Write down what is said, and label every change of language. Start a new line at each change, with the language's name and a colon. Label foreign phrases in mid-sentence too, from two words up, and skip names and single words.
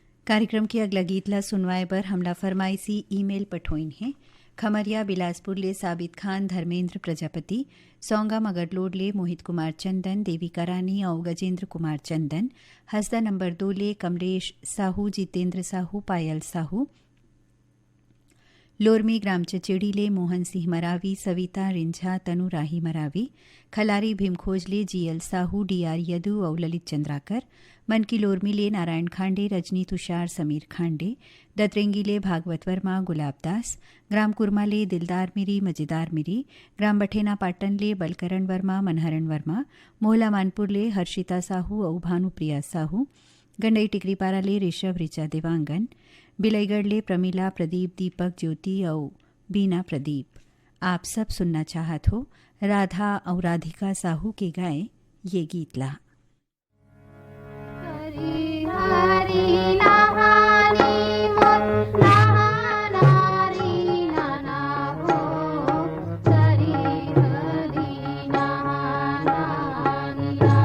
Chhattisgarhi: कार्यक्रम की अगला गीतला सुनवाए पर हमला फरमाइशी ईमेल पठोइन है। खमरिया बिलासपुर ले साबित खान धर्मेंद्र प्रजापति, सौंगा मगरलोड ले मोहित कुमार चंदन, देविका रानी और गजेंद्र कुमार चंदन, हसदा नंबर 2 ले कमलेश साहू, जितेंद्र साहू, पायल साहू, लोरमी ग्राम चचेड़ी ले मोहन सिंह मरावी, सविता रिंझा, तनु राही मरावी, खलारी भीमखोज ले जीएल साहू, डीआर यदु और ललित चंद्राकर, मन की लोरमी ले नारायण खांडे, रजनी तुषार, समीर खांडे, दतरेंगी ले भागवत वर्मा, गुलाब दास, ग्राम कुरमा ले दिलदार मिरी, मजेदार मिरी, ग्राम बठेना पाटन ले बलकरण वर्मा, मनहरण वर्मा, मोहला मानपुर ले हर्षिता साहू और भानुप्रिया साहू, गंडई टिकरीपारा ले ऋषभ ऋचा देवांगन, बिलईगढ़ ले प्रमिला, प्रदीप, दीपक, ज्योति और बीना प्रदीप। आप सब सुनना चाहत हो राधा और राधिका साहू के गाए ये गीतला। हरी हरी नहानी मोर नहानारी नाना हो, हरी हरी नहानानी